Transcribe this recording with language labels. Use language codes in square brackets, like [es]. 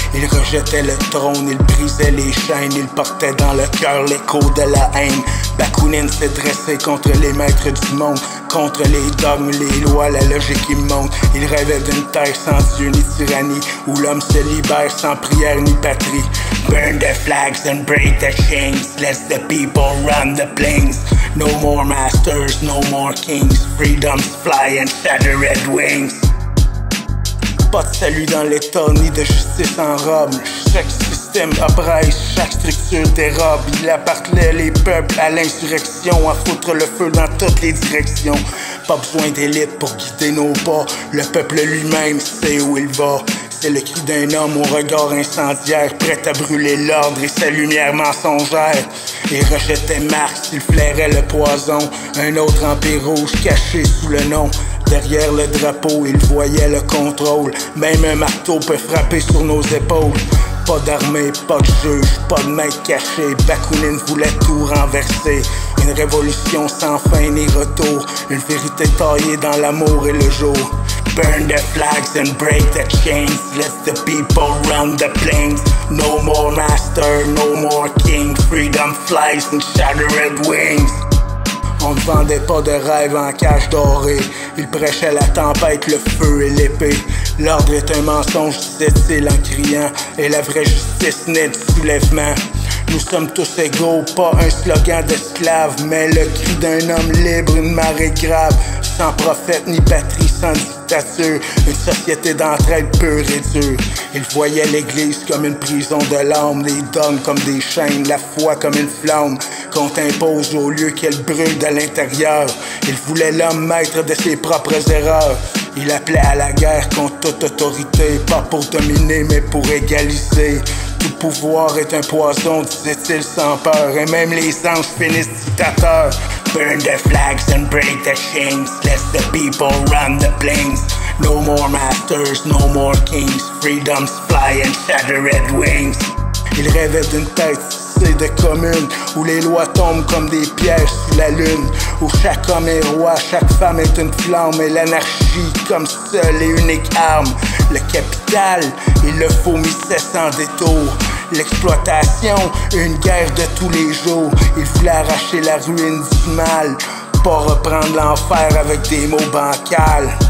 [fr] Il rejetait le trône, il brisait les chaînes, il portait dans le cœur l'écho de la haine. Bakounine s'est dressé contre les maîtres du monde, contre les dogmes, les lois, la logique immonde. Il rêvait d'une terre sans Dieu ni tyrannie, où l'homme se libère sans prière ni patrie. [en] Burn the flags and break the chains, let the people run the plains. No more masters, no more kings, freedom's fly and shattered wings. [fr] Pas de salut dans l'état, ni de justice en robe. Chaque système oppresse, chaque structure dérobe. Il appartenait les peuples à l'insurrection, à foutre le feu dans toutes les directions. Pas besoin d'élite pour guider nos pas, le peuple lui-même sait où il va. C'est le cri d'un homme au regard incendiaire, prêt à brûler l'ordre et sa lumière mensongère. Il rejetait Marx, il flairait le poison, un autre empire rouge caché sous le nom. Derrière le drapeau, il voyait le contrôle, même un marteau peut frapper sur nos épaules. Pas d'armée, pas de juge, pas de maître caché, Bakounine voulait tout renverser. Une révolution sans fin ni retour, une vérité taillée dans l'amour et le jour. [en] Burn the flags and break the chains, let the people run the plains. No more master, no more king, freedom flies and shattered wings. [fr] On ne vendait pas de rêve en cage dorée. Il prêchait la tempête, le feu et l'épée. L'ordre est un mensonge, disait-il en criant, et la vraie justice naît du soulèvement. Nous sommes tous égaux, pas un slogan d'esclave, mais le cri d'un homme libre, une marée grave. Sans prophète ni patrie, sans dictature, une société d'entraide pure et dure. Il voyait l'église comme une prison de l'âme, les dogmes comme des chaînes, la foi comme une flamme qu'on t'impose au lieu qu'elle brûle de l'intérieur. Il voulait l'homme maître de ses propres erreurs. Il appelait à la guerre contre toute autorité, pas pour dominer mais pour égaliser. Tout pouvoir est un poison, disait-il sans peur, et même les anges finissent dictateurs. [en] Burn the flags and break the chains, let the people run the plains. No more masters, no more kings, freedom's fly and shattered wings. [fr] Il rêvait d'une tête tissée de communes, où les lois tombent comme des pierres sous la lune, où chaque homme est roi, chaque femme est une flamme, et l'anarchie comme seule et unique arme. Le capital, il le vomissait sans détour. L'exploitation, une guerre de tous les jours. Il voulait arracher la ruine du mal, pas reprendre l'enfer avec des mots bancals.